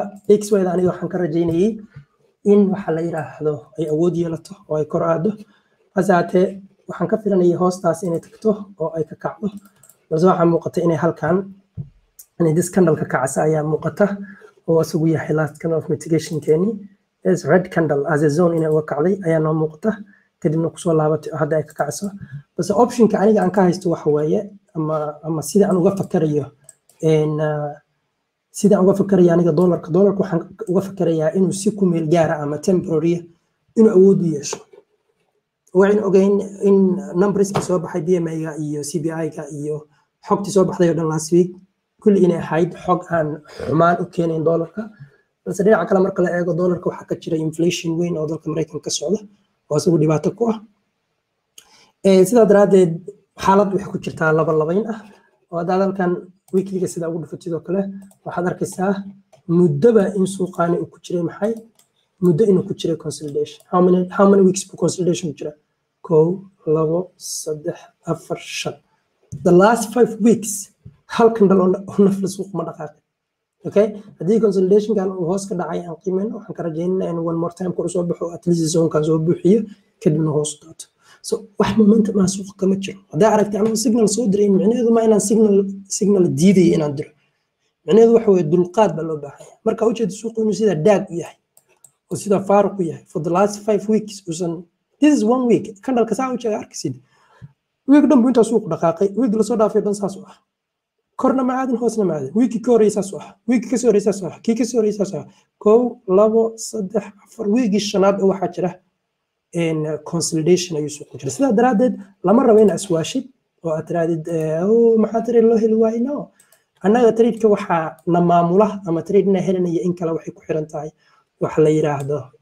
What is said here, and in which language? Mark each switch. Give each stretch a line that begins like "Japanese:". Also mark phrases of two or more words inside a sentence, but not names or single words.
Somali: DXY-da aniga waxaan ka rajaynayay in waxa la yiraahdo ay awood yeelato oo ay kor aado hase haatee waxaan ka filanayay hoostaas inay tagto oo ay ka kacdo balse waxaa muuqata inay halkan inay
English: this candle
Somali: ka kacsa ayaa muuqata oo asugu yahay
English: last candle of mitigation
Somali: keeni
English: is red candle as a zone
Somali: inay uga kacday ayaa noo muuqata kadibna kusoo laabatay hadda ay ka kacso balse optionka aniga aan ka haysto waxa weeye ama sida aan uga fakarayo sida aan uga fakarayo aniga dollarka waxaan uga fakarayaa inuu si ku meel gaara ama temporary inuu awood u yeesho waxaan ogeyn in numberska soo baxay BMI-ga iyo CPI-ga iyo xogtii soo baxday oo dhan
English: last week
Somali: kulli inay ahayd xog aan xumaan u keenayn dollarka balse dhinaca kale marka la eego dollarka waxaa ka jira inflation weyn oo dalka Mareykanka ka socda oo isagu dhibaato ku ah sidaa daraadeed xaalad waxay ku jirtaa labayn ah oo hadda halkan weekliga sida ugu dhufatid oo kale waxaad arkaysaa muddaba in suuqaani uu ku jiray maxay muddo inuu ku jiray consolidation
English: how many weeks
Somali: buu consolidation ku jira 1 2 3 4 5
English: the last 5 weeks
Somali: hal candle oo nafla suuq ma dhaqaaqay okay haddii consolidation kan uu hoos ka dhacay aan qiimeyn waxaan ka rajaynaynaa in
English: one more time
Somali: kor soo baxo
English: at least
Somali: zone kan soo buuxiyo kadibna hoos u daato so wax momentum ma suuq kama jiro hadaa aragtay anuu signal soo diray micnaheedu ma inaan signal diiday inaan diro micnaheedu waxa weeye dulqaad baa loo baahan yahay marka ujeed suuqu inuu sida daag u yahay oo sida faaruq u yahay
English: for the last 5 weeks this is 1 week candle
Somali: ka saa u jeega arkaysid week dhan buu inta suuq dhaqaaqay week la soo dhaafay dhan saas u ah korna ma aadin hoosna ma aadin week ka horeysa soo ah week ka soo horeysa soo ah kii ka soo horeysa soo ah 1 2 3 4 week shanaad oo waxa jira consolidation ayuu suuq jira sidaa daraadeed lama rabo in aswaashid oo aad tiraadid maxaa tiri loo heli waayno annaga trade-ka waxa na maamula ama trade-na helinaya in kale waxay ku xiran tahay waxa la yiraahdo